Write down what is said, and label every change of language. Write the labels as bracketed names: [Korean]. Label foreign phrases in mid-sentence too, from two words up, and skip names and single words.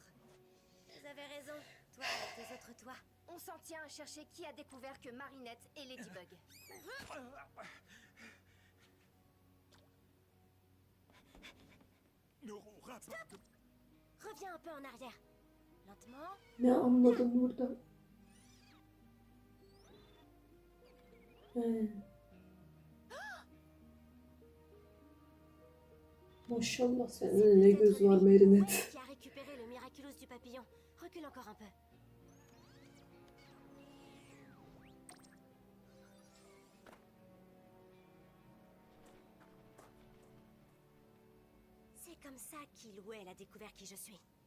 [French] Vous avez raison, toi et tes autres toi. On s'en tient à chercher qui a découvert que Marinette est Ladybug. N'auront Stop! Reviens un peu en arrière. Lentement. [Turkish] Ne anladın burada? He. Maşallah senin ne göz var Marinette. [French] Qui a récupéré le miraculous du papillon. Recule encore un peu. C'est comme ça qu'il ou elle a découvert qui je suis.